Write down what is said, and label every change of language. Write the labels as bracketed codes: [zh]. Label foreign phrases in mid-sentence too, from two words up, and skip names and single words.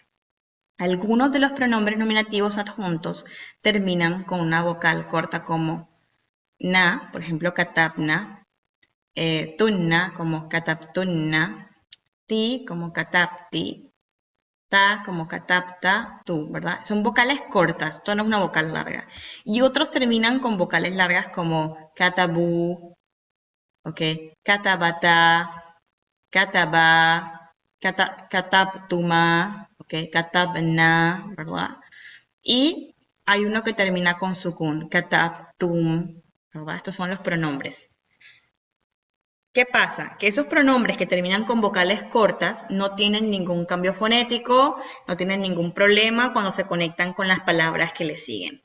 [es] Algunos de los pronombres nominativos adjuntos terminan con una vocal corta como na, por ejemplo, [ar] كتبنا تنّ [es] como katabtunna, ti como katabti, ta como [ar] كتبتَ تُ, [es] ¿verdad? Son vocales cortas, esto no es una vocal larga. Y otros terminan con vocales largas como katabu, ¿ok? [ar] كتبتا كتب كتبتما, ¿ok? [es] Katabna, ¿verdad? Y hay uno que termina con sukun, katabtum, ¿verdad? Estos son los pronombres. ¿Qué pasa? Que esos pronombres que terminan con vocales cortas no tienen ningún cambio fonético, no tienen ningún problema cuando se conectan con las palabras que le siguen.